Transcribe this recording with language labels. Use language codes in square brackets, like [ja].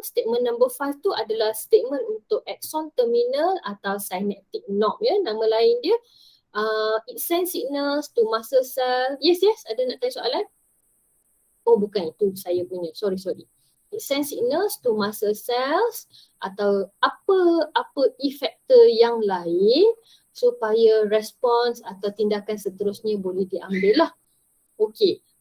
[ms] Statement number 5 tu adalah statement untuk axon terminal atau synaptic knob ya, nama lain dia. [en] It sends signals to muscle cell. [ms] Yes, ada nak tanya soalan? Oh bukan, itu saya punya, sorry. [en] It sends signals to muscle cells [ms] atau apa effector yang lain supaya respons atau tindakan seterusnya boleh diambil lah. Okay.